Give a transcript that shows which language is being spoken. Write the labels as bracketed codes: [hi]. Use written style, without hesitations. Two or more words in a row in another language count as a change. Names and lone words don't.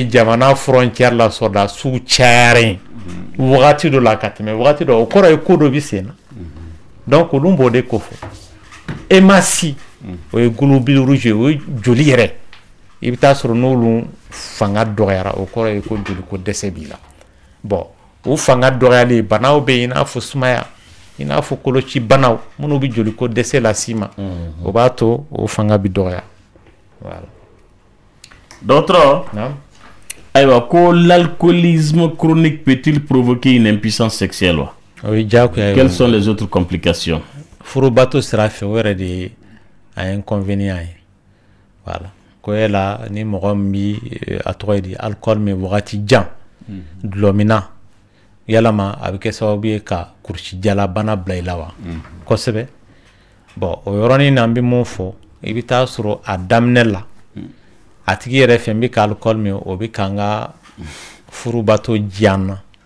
[bm] jamana frontière la sɔrɔdasiw cayaren wagati dɔ la ka tɛmɛ wagati dɔ o kɔrɔ ye ko dɔ bɛ sen na donc olu b'o de ko fɔ hématie o ye [fr] globule rouge [bm] o ye joli yɛrɛ i bɛ taa sɔrɔ n'olu fanga dɔgɔyara o kɔrɔ ye ko joliko dɛsɛ b'i la bon o fanga dɔgɔyalen banaw bɛ yen i n'a fɔ sumaya i n'a fɔ koloci banaw minnu bɛ joliko dɛsɛ las'i ma o b'a to o fanga bɛ dɔgɔya voilà. [fr] Docteur, [bm] ayiwa ko [fr] l'alcoolisme chronique peut-il provoquer une impuissance sexuelle? [bm] Oui, diyagoya. [fr] Quelles sont les autres complications? [bm] Furubato sira fɛ o yɛrɛ de a inconvénient ye voilà ko yala ni mɔgɔ min bi a tɔgɔ ye di alcool min wagati jan dulɔ min na yalama a bɛ kɛ sababu ye ka kurusi jala bana bila i la wa kosɛbɛ bon o yɔrɔnin na an bɛ mun fɔ i bɛ taa sɔrɔ a daminɛ la a tigi yɛrɛ fɛ n bɛ ka alcool min o bɛ ka n ka furubato diyan na